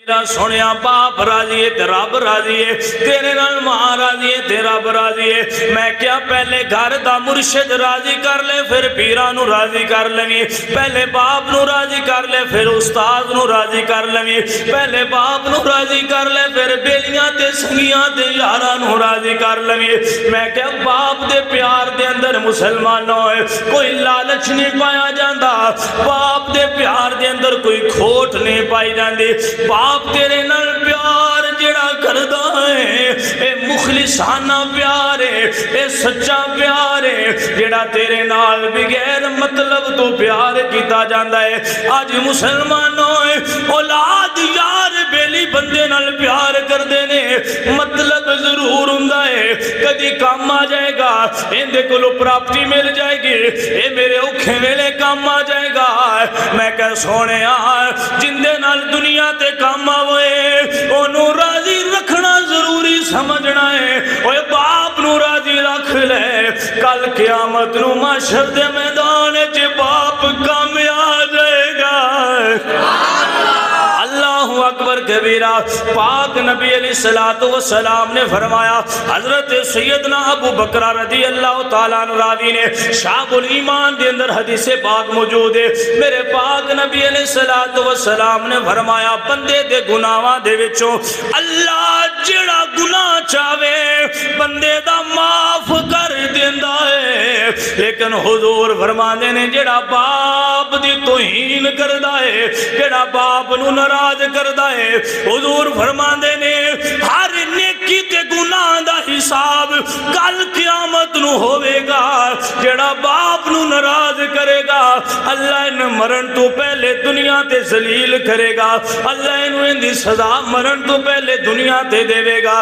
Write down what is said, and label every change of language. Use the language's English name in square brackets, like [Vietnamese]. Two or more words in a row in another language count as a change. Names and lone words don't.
[Punjabi] سنیا باپ راضی ہے تے رب راضی ہے، تیرے نال ماں راضی ہے تے رب راضی ہے۔ میں کیا پہلے گھر دا مرشد راضی کر لے پھر پیران نو راضی کر لیں، پہلے باپ نو راضی کر لے پھر استاد نو راضی کر لیں، پہلے باپ نو راضی کر لے پھر بیلیاں تے سنگیاں تے یاراں نو راضی کر لیں۔ میں کیا باپ دے پیار دے اندر مسلمانوں کوئی لالچ نہیں پایا جاندہ، باپ دے پیار دے اندر کوئی کھوٹ نہیں پائی جاندی۔ باپ تیرے نال پیار جڑا کردہ ہے اے مخلصانہ پیار ہے، اے سچا پیار ہے جڑا تیرے نال بغیر مطلب تو پیار کیتا جاندہ ہے۔ آج مسلمانوں اولاد یار بیلی بندے نال پیار کر دینے، مطلب ضرور ہوندا ہے کدی کام آ جائے گا، اندے کولو پراپرٹی مل جائے گی، اے میرے اوکھے ویلے کام آ جائے گا۔ میں کہ سونے جندے نال دنیا تے کام آوے انہوں راضی رکھنا ضروری سمجھنا ہے۔ اوے باپ نو راضی رکھ لے، کل قیامت نو محشر دے میدان وچ باپ کامیاب جائے گا۔ [Arabic] اللہ اکبر کبیرہ۔ [Punjabi] پاک نبی [Arabic] علیہ السلام [Punjabi] نے فرمایا، حضرت سیدنا ابو بکر [Arabic] رضی اللہ تعالیٰ عنہ [Punjabi] راوی نے شعب الایمان دے اندر حدیث پاک موجود ہے، میرے پاک نبی [Arabic] علیہ السلام [Punjabi] نے فرمایا بندے دے گناہاں دے وچوں اللہ جڑا گناہ چاہے بندے دا معاف کر دیندا ہے، لیکن حضور فرماندے نے جڑا باپ دی توہین کردا ہے، جڑا باپ نو ناراض کردا ہے، حضور فرماندے نے ہر نیکی تے گناہ دا حساب کل قیامت نو ہوئے گا۔ جڑا باپ نو ناراض کرے گا اللہ انہیں مرن تو پہلے دنیا تے ذلیل کرے گا، اللہ انہیں دی سزا مرن تو پہلے دنیا تے دے گا۔